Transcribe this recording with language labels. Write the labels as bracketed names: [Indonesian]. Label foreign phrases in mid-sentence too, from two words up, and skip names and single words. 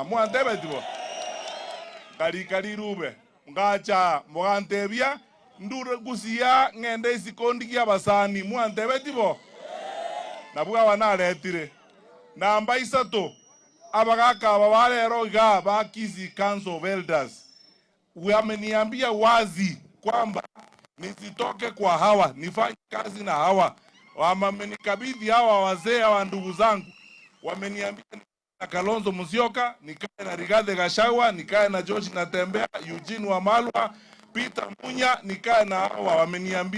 [Gusii] Mwantebeti bo. Kalika lirube. Ngacha mwantebia ndure gusia ngende isikondi ya basani. Mwantebeti bo. Nabuga wanaletire. Namba isato. Abagaka babalero iga ba Kisii Council of Elders. [Swahili] Wameniambia wazi kwamba nisitoke kwa hawa, nifanye kazi na hawa. Wamenikabidhi hawa wazee wa ndugu zangu. Wameniambia na Kalonzo Musyoka, nikae na Rigathi Gachagua, nikae na George Natembeya, Eugene Wamalwa, Peter Munya, nikae na hawa.